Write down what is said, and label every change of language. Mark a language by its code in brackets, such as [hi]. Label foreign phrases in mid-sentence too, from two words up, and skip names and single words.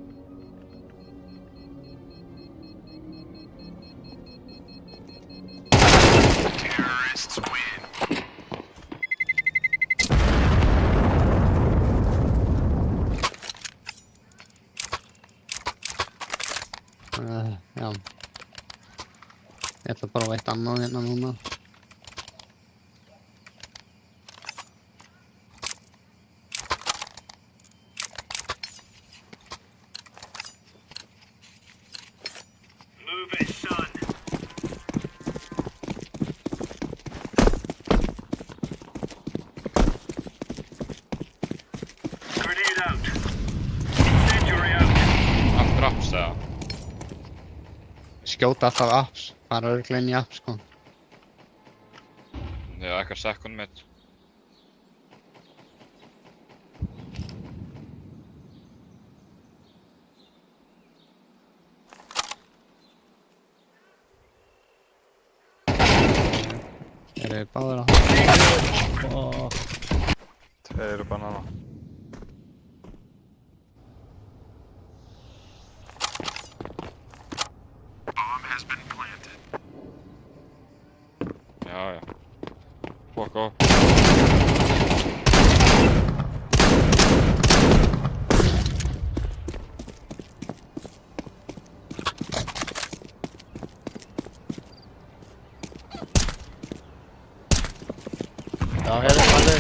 [en] Terrorists win. [is] Já. Ég ætla að prófa eitt annað hérna núna. [en] Move it, son. Grenade out. Incendiary out. [is] Aftur apps eða? Skjóta alltaf apps, fara örugglega inn í apps sko. Já, eitthvað [en] second mid. [is] Þeir eru báðir á. Þeir eru banana. [en] Bomb has been planted. [is] Já, já. [en] Fuck off. [is] Já, heyrðu, alveg.